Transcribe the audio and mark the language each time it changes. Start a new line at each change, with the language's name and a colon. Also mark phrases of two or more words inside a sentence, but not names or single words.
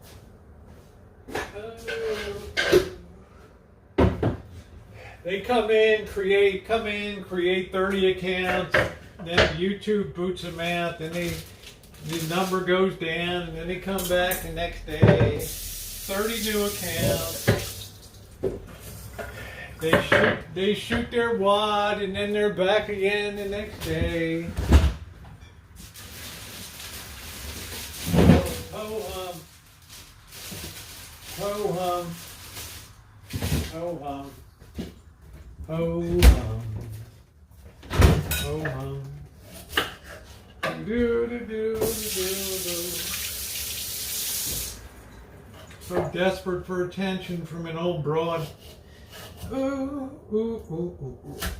English: They come in, create 30 accounts, then YouTube boots them out, then the number goes down, and then they come back the next day, 30 new accounts. They shoot their wad, and then they're back again the next day. Ho hum. Ho hum. Ho hum. Ho hum. Ho hum. Do do do do do. So desperate for attention from an old broad. Ooh, ooh, ooh, ooh, ooh.